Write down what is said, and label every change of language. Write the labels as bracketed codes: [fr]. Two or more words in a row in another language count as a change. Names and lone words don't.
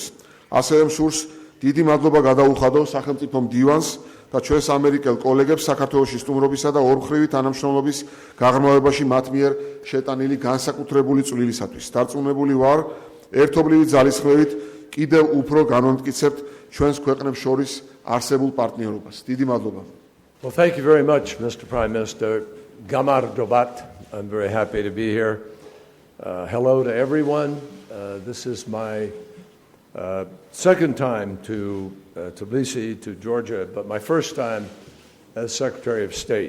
[ka] ასევე მსურს დიდი მადლობა გადაუხადო სახელმწიფო მდივანს და ჩვენს ამერიკელ კოლეგებს საქართველოში სტუმრობისა და ორმხრივი თანამშრომლობის გაღრმავებაში მათ მიერ შეტანილი განსაკუთრებული წვლილისათვის. დარწმუნებული ვარ, ერთობლივი ძალისხმევით კიდევ უფრო განვამტკიცებთ ჩვენს ქვეყნებს შორის არსებულ პარტნიორობას. დიდი მადლობა. [en] Well, thank you very much, Mr. Prime Minister. Gamardobat. I'm very happy to be here. Hello to everyone. This is my second time to Tbilisi, to Georgia, but my first time as Secretary of State.